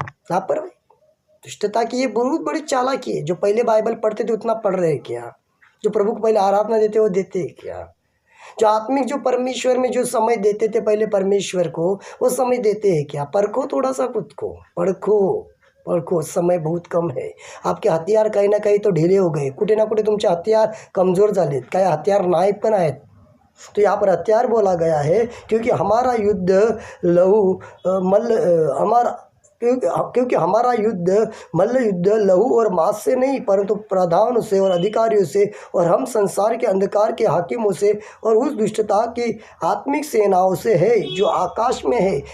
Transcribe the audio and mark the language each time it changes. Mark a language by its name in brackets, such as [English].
[Hindi] लापरवाही, दुष्टता की ये बहुत बड़ी चालाकी है। जो पहले बाइबल पढ़ते थे उतना पढ़ रहे क्या? जो प्रभु को पहले आराधना देते वो देते क्या? जो आत्मिक, जो परमेश्वर में जो समय देते थे पहले परमेश्वर को, वो समय देते हैं क्या? परखो थोड़ा सा खुद को, परखो, समय बहुत कम है। आपके हथियार काही ना काही तो ढिले हो गए, [Marathi] कुठे ना कुठे तुमचे हथियार कमज़ोर झालेत, काही हथियार नाहीत पण आहेत। [Hindi] तो यहाँ पर हथियार बोला गया है क्योंकि हमारा युद्ध क्योंकि हमारा युद्ध मल्ल युद्ध लहू और मांस से नहीं, परंतु प्रधानों से और अधिकारियों से और हम संसार के अंधकार के हाकिमों से और उस दुष्टता की आत्मिक सेनाओं से है जो आकाश में है।